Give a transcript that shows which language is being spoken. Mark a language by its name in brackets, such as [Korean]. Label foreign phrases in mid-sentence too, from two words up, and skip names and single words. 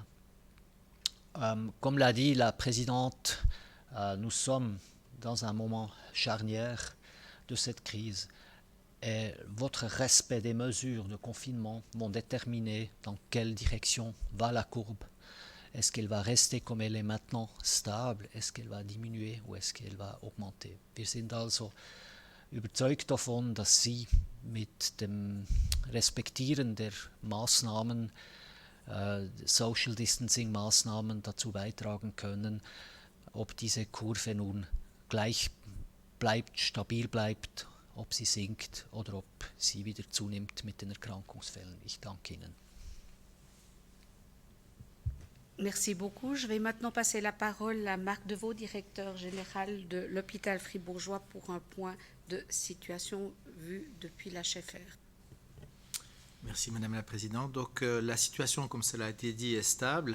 [French] Comme l'a dit la présidente, nous sommes dans un moment charnière de cette crise. Et votre respect des mesures de confinement vont déterminer dans quelle direction va la courbe. Est-ce qu'elle va rester comme elle est maintenant, stable? Est-ce qu'elle va diminuer ou est-ce qu'elle va augmenter? [German] Wir sind also überzeugt davon, dass Sie mit dem Respektieren der Maßnahmen, [English] Social Distancing [German] Maßnahmen dazu beitragen können, ob diese Kurve nun gleich bleibt, stabil bleibt, ob sie sinkt oder ob sie wieder zunimmt mit den Erkrankungsfällen. Ich danke Ihnen. [French] Merci beaucoup. Je vais maintenant passer la parole à Marc Deveau, directeur général de l'hôpital fribourgeois, pour un point de situation vu depuis l'HFR. Merci Madame la Présidente. Donc la situation, comme cela a été dit, est stable.